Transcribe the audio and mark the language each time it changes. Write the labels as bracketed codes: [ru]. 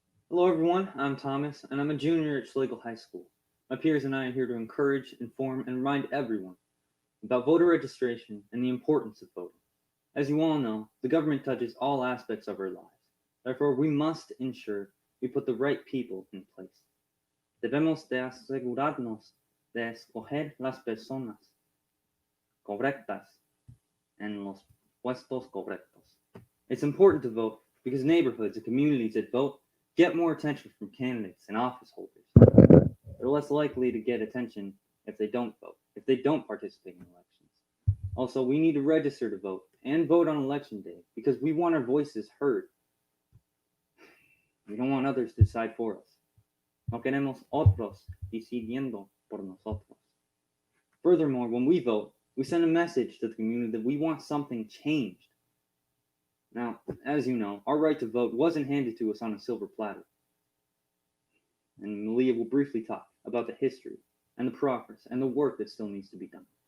[en] Hello everyone, I'm Thomas, and I'm a junior at Schlagle High School. My peers and I are here to encourage, inform, and remind everyone about voter registration and the importance of voting. As you all know, the government touches all aspects of our lives. Therefore, we must ensure we put the right people in place. [es] Debemos de asegurarnos de escoger las personas correctas en los puestos correctos. [en] It's important to vote because neighborhoods and communities that vote get more attention from candidates and office holders. They're less likely to get attention if they don't vote, if they don't participate in elections. Also, we need to register to vote and vote on election day because we want our voices heard. We don't want others to decide for us. [es] No queremos otros decidiendo por nosotros. [en] Furthermore, when we vote, we send a message to the community that we want something changed. Now, as you know, our right to vote wasn't handed to us on a silver platter. And Malia will briefly talk about the history and the progress and the work that still needs to be done.